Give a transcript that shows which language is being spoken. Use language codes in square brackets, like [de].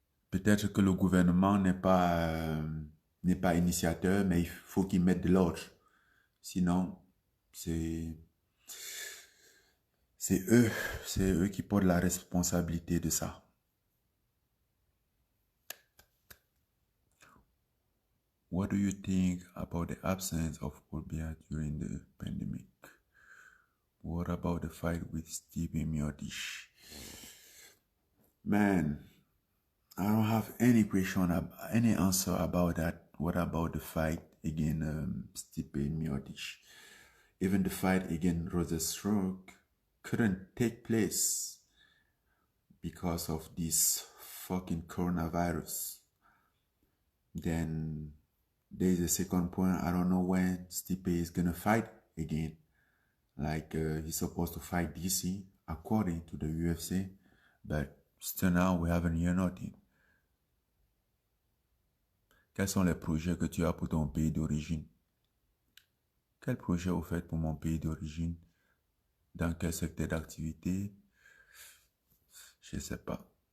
[fr] Peut-être que le gouvernement n'est pas initiateur, mais il faut qu'ils mettent de l'ordre. Sinon, c'est eux qui portent la responsabilité de ça. [en] What do you think about the absence of Orbia during the pandemic? What about the fight with Stephen Miocic? Man, I don't have any any answer about that. What about the fight against Stephen Miocic? Even the fight against Rosenstruck couldn't take place because of this fucking coronavirus. Then there's a second point. I don't know when Stipe is gonna fight again. Like he's supposed to fight DC according to the UFC, but still now we haven't heard nothing. [fr] Quels sont les projets que tu as pour ton pays d'origine? Quel projet vous faites pour mon pays d'origine? Dans quel secteur d'activité? Je ne sais pas.